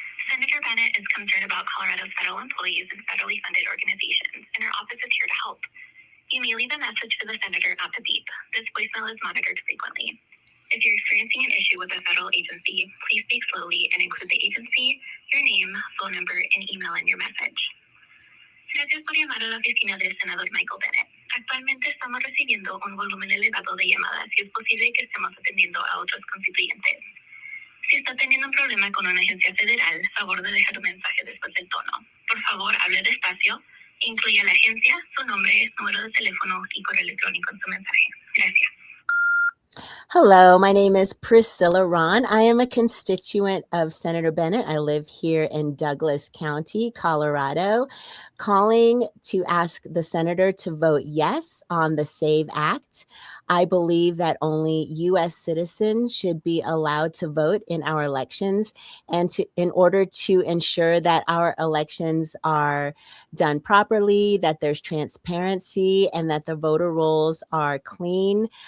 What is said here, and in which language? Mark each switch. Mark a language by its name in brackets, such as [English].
[English] Senator Bennet is concerned about Colorado's federal employees and federally funded organizations, and our office is here to help. You may leave a message for the senator at the beep. This voicemail is monitored frequently. If you're experiencing an issue with a federal agency, please speak slowly and include the agency, your name, phone number, and email in your message. [Spanish] Gracias por llamar a la oficina del senador Michael Bennet. Actualmente estamos recibiendo un volumen elevado de llamadas y es posible que estemos atendiendo a otros constituyentes. Si está teniendo un problema con una agencia federal, favor de dejar un mensaje después del tono. Por favor, hable despacio, incluya la agencia, su nombre, número de teléfono y correo electrónico en su mensaje. Gracias. [English] Hello, my name is Priscilla Ron. I am a constituent of Senator Bennet. I live here in Douglas County, Colorado, calling to ask the senator to vote yes on the SAVE Act. I believe that only U.S. citizens should be allowed to vote in our elections, and in order to ensure that our elections are done properly, that there's transparency, and that the voter rolls are clean.